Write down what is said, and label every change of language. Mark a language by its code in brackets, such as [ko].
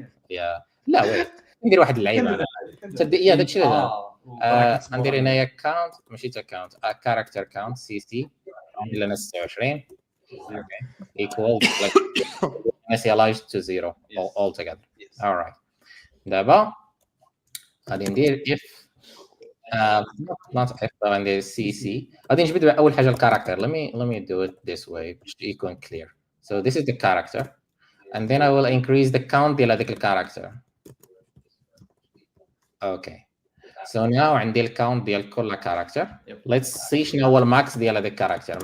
[ar] يا لا ويت ندير واحد اللعيبه انا يا داكشي اللي ندير هنايا كاونت ماشي تا كاونت كاركتر كاونت سي سي الا 26 [en] equal like initialized to 0 all together. All right. [ar] دابا غادي ندير [en] if not if [ar] غندير سي سي غادي نجبد اول حاجه الكاركتر. [en] let me do it this way [ar] باش يكون [en] clear. So this is the character and then I will increase the count [ar] ديال هذيك الكاركتر. [en] Okay. So now [ar] عندي الكاونت ديال كل كاركتر. [en] Let's see [ar] شنو هو الماكس ديال هذاك الكاركتر.